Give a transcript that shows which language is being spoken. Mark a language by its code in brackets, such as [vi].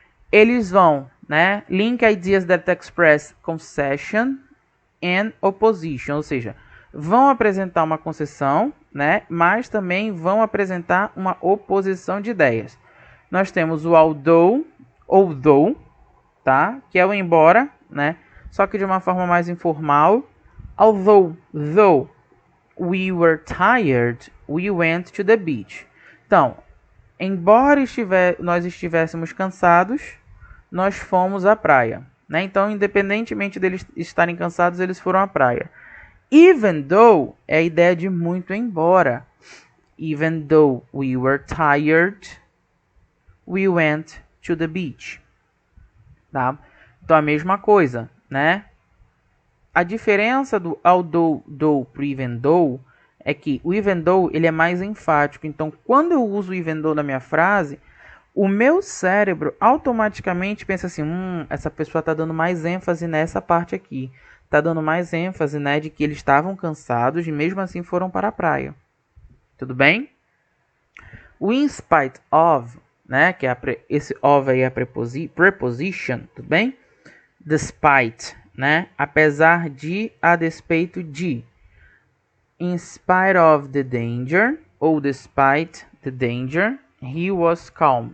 [pt] Eles vão, né? [en] Link ideas that express concession and opposition, [pt] ou seja, vão apresentar uma concessão, né? Mas também vão apresentar uma oposição de ideias. Nós temos o although, tá? Que é o embora, né? Só que de uma forma mais informal. [en] Though we were tired, we went to the beach. [pt] Então, embora nós estivéssemos cansados, nós fomos à praia, né? Então, independentemente deles estarem cansados, eles foram à praia. Even though é a ideia de muito embora. [en] Even though we were tired, we went to the beach. [pt] Tá? Então a mesma coisa, né? A diferença do although, though pro even though é que o even though ele é mais enfático. Então quando eu uso o even though na minha frase, o meu cérebro automaticamente pensa assim, essa pessoa está dando mais ênfase nessa parte aqui, tá dando mais ênfase, né, de que eles estavam cansados e mesmo assim foram para a praia. Tudo bem? O in spite of, né, que é esse of aí é a preposition, tudo bem? Despite, né, apesar de, a despeito de. [en] In spite of the danger, [pt] ou [en] despite the danger, he was calm.